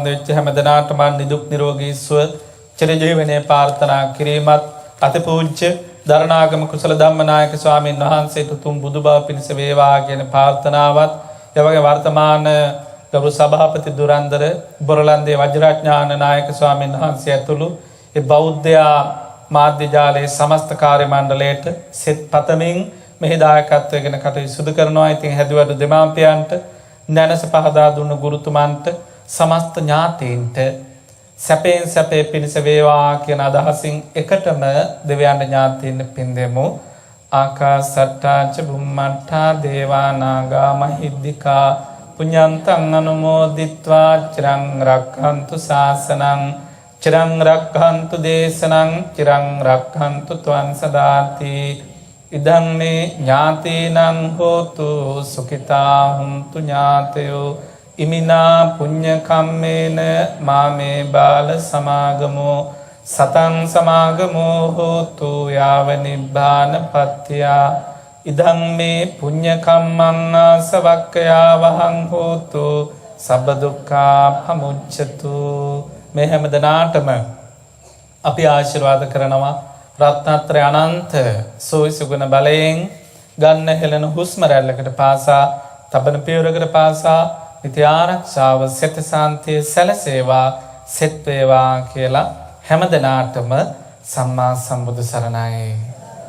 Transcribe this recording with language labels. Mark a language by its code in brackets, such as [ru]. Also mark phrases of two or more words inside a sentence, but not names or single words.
[si] වෙච්ච හැම දිනාටමත් නිදුක් නිරෝගී සුව චිරජීවනයේ ප්‍රාර්ථනා කිරීමත්, අතිපූජ්‍ය දරණාගම කුසල ධම්මනායක ස්වාමින් වහන්සේට උතුම් බුදුබව පිණිස වේවා කියන ප්‍රාර්ථනාවත්, එවගේ වර්තමාන ගෞරව සභාපති දුරන්දර බොරලන්දේ වජිරඥාන නායක ස්වාමින් වහන්සේ ඇතුළු ඒ බෞද්ධ මාධ්‍ය ජාලයේ සමස්ත කාර්ය මණ්ඩලයට සෙත් පතමින් මෙහි දායකත්වයෙන් කටයුතු සිදු කරනවා. ඉතින් හැදුවඩු දෙමාපියන්ට, නැනස පහදා දුන්න ගුරුතුමන්ට, සමස්ත ඥාතීන්ට සැපෙන් සැපේ පිණිස වේවා කියන අදහසින් එකටම දෙවියන් ඥාතීන් පින් දෙමු. [pi] ආකාසට්ටා ච බුම්මට්ටා දේවා නාග මහිද්దికා පුඤ්ඤන්තං අනුමෝදිත්වා චිරං රක්ඛන්තු ශාසනං චිරං රක්ඛන්තු දේශනං චිරං රක්ඛන්තු ත්වං සදාති. ඉදං මේ ඥාතීනං හෝතු සුඛිතා හුන්තු ඥාතයෝ ඉමිනා පුඤ්ඤ කම්මේන මාමේ බාල සමාගමෝ සතං සමාගමෝ හෝතු යාව නිබ්බාන පත්‍ත්‍යා. ඉදං මේ පුඤ්ඤ කම්මං ආසවක්ඛයා වහං හෝතු සබ්බ දුක්ඛා පමුච්ඡතු. [si] මේ හැම දිනාටම අපි ආශිර්වාද කරනවා රත්නත්‍රය අනන්ත සෝයිසුගුණ බලයෙන් ගන්න හෙළන හුස්ම රැල්ලකට පාසා, තබන පියවරකට පාසා නිත්‍ය ආරක්ෂාව, සෙත සාන්තිය සැලසේවා, සෙත් වේවා කියලා හැම දිනාටම සම්මා සම්බුදු සරණයි.